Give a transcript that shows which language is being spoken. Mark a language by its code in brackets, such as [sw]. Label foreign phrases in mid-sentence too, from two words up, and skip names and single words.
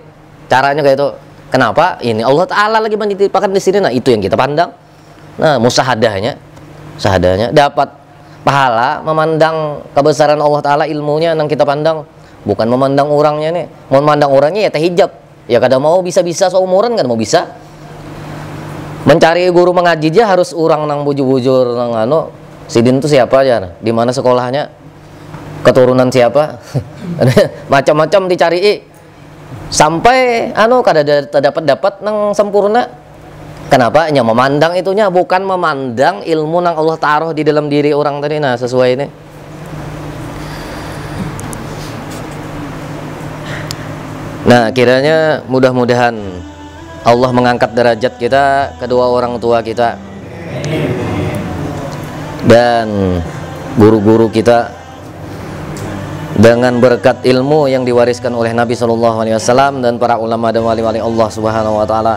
[id] Caranya kayak itu. Kenapa? Ini Allah Ta'ala lagi menitipkan di sini. Nah, itu yang kita pandang. Nah, musahadahnya dapat pahala memandang kebesaran Allah Ta'ala, ilmunya yang kita pandang, bukan memandang orangnya nih. Memandang orangnya ya teh hijab. [bjn] Ya kada mau bisa-bisa seumuran kan mau bisa. Mencari guru mengaji aja harus orang nang bujur-bujur nang anu. Sidin itu siapa aja? Di mana sekolahnya? Keturunan siapa? Macam-macam dicari. Sampai anu kada dapat nang sempurna. Kenapa? Nya memandang itunya, bukan memandang ilmu nang Allah taruh di dalam diri orang tadi. Nah, sesuai ini. [id] Nah, kiranya mudah-mudahan Allah mengangkat derajat kita, kedua orang tua kita dan guru-guru kita dengan berkat ilmu yang diwariskan oleh Nabi SAW dan para ulama dan wali-wali Allah [ar] سبحانه وتعالى.